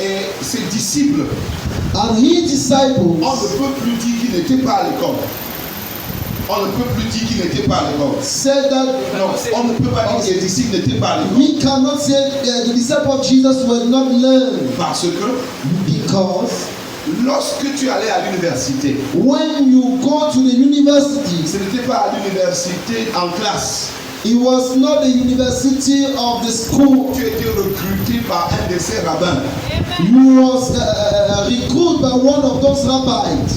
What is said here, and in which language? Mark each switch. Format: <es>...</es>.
<fr>Et ses disciples,</fr> <en>And his disciples,</en> <fr>on ne peut plus dire qu'ils n'étaient pas à l'école. On ne peut plus dire qu'ils n'étaient pas à l'école.</fr> <en>said that</en> <fr>Non, on ne peut pas dire que ses disciples n'étaient pas à l'école.</fr> <en>we cannot say the disciples of Jesus were not learned</en> <fr>Parce que</fr> <en>because</en> <fr>Lorsque tu allais à l'université,</fr> <en>When you go to the university,</en> <fr>ce n'était pas à l'université en classe.</fr> <en>it was not the university of the school.</en> <fr>Tu étais recruté par un de ces rabbins</fr> <en>You was recruited by one of those rabbis</en>